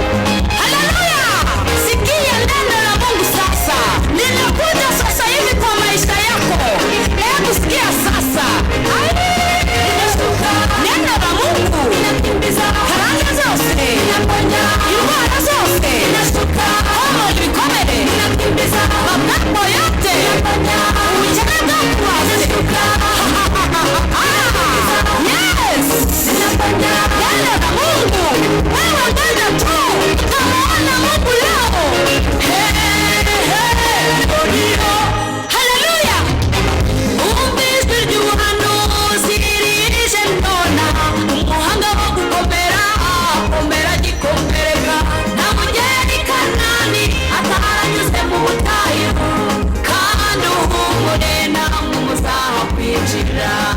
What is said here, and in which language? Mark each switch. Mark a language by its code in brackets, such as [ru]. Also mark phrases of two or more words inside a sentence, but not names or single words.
[sw] Haleluya! Sikia neno la Mungu sasa. Ninakuja sasa hivi kwa maisha yako. Hebu sikia sasa. Neno la Mungu. [rw] Karanga zose. Indwara zose. Homa, ibikomere. [sw] Mapepo yote. Uchawi wose. Yes. Neno la Mungu. Wewe ngoja tu. Utamuona Mungu leo. Hey, hey, ndio. Haleluya. [rw] Umva ijwi ry'ubuhanuzi rije nona. Umuhanga wo gukomera, akomera agikomereka. Nta mugeni Kanani ataranyuze mu butayu. Kandi uhumure, namwe muzahakwinjira.